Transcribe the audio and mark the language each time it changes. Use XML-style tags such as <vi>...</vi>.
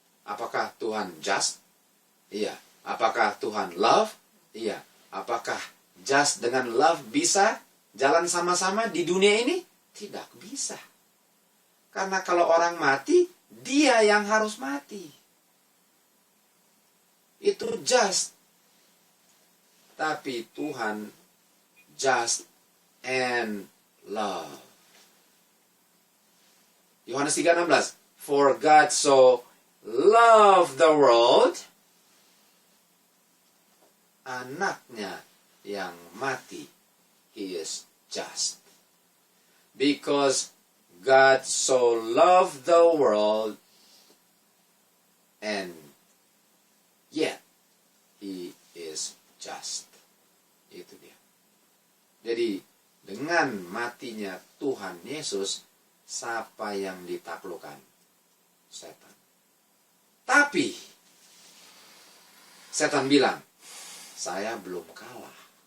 <id>Apakah Tuhan just? Iya. Apakah Tuhan love? Iya. Apakah just dengan love bisa jalan sama-sama di dunia ini? Tidak bisa. Karena kalau orang mati, dia yang harus mati. Itu just. Tapi Tuhan</id> <en>just and love. Yohanes 3:16. For God so loved the world.</en> <id>Anaknya yang mati,</id> <en>he is just. Because God so loved the world, and yet he is just.</en> <id>Itu dia. Jadi dengan matinya Tuhan Yesus, siapa yang ditaklukkan? Setan. Tapi setan bilang, saya belum kalah.</id>